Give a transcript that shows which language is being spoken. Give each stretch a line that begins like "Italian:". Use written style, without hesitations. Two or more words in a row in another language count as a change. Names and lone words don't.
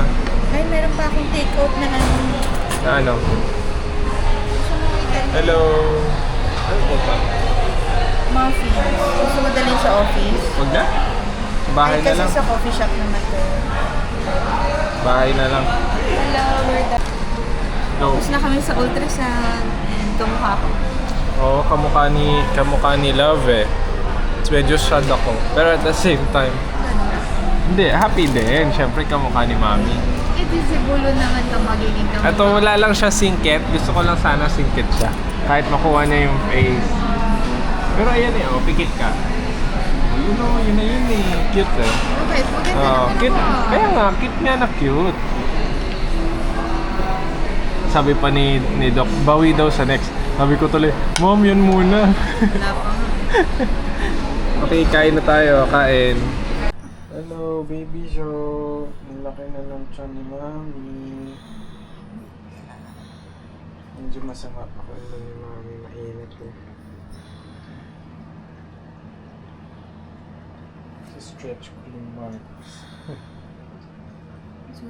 Filipino: Ay, meron pa akong take-out na ano. Na ano? Hello! Ano po ba? Muffins. Gusto mo dalhin sa office? Huwag na? Sa bahay Ay, na kasi lang. sa coffee shop naman to. Bahay na lang.
English: Hello, we're done. Go.
Filipino: Tapos na kami sa ultrasound. And kamukha ko. Oo, kamukha ni Love eh. It's medyo sad ako.
English: Pero at the same time,
Filipino: hindi, happy din. Siyempre kamukha ni Mami. Eh, visible naman ito magiging kamukha. Ito wala lang siya singkit. Gusto ko lang sana singkit siya. Kahit makuha niya yung face. Pero ayan eh, oh, pikit ka. Yun oh, yun na yun eh. Cute eh. Okay, maganda naman Cute. ako. Kaya nga, cute nga na cute. Sabi pa ni Doc, bawi daw sa next. Sabi ko tuloy, Mom, yun muna. Wala pa nga. Okay, kain na tayo. Kain.
English: Hello, baby show.
Filipino: Ang laki na ng tiyan ni Mami. Medyo masama pa ko ni Mami. Mainit eh. Stretch ko yung marks. So,